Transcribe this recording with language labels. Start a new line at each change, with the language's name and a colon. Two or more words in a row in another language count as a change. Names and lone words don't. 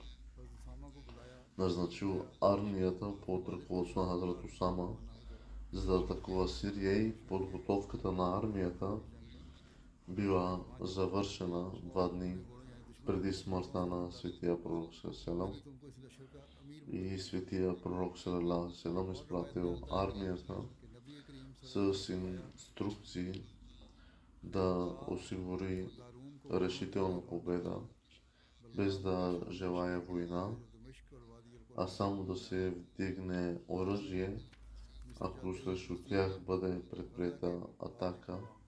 Urdu: حضرت اسامہ کو بلایا
Bulgarian: назначил армията под ръководство на Хазрат Усама, за да атакува Сирия и подготовката на армията била завършена 2 дни преди смъртта на Светия Пророк Селам.
Urdu: تم کو اس لشکر کا امیر
Bulgarian: И Светия Пророк Селам изпратил армията
Urdu: کہ نبی کریم
Bulgarian: с инструкции да осигури решителна победа, без да желая война, а само да се вдигне оръжие, ако срещу тях бъде предприета атака.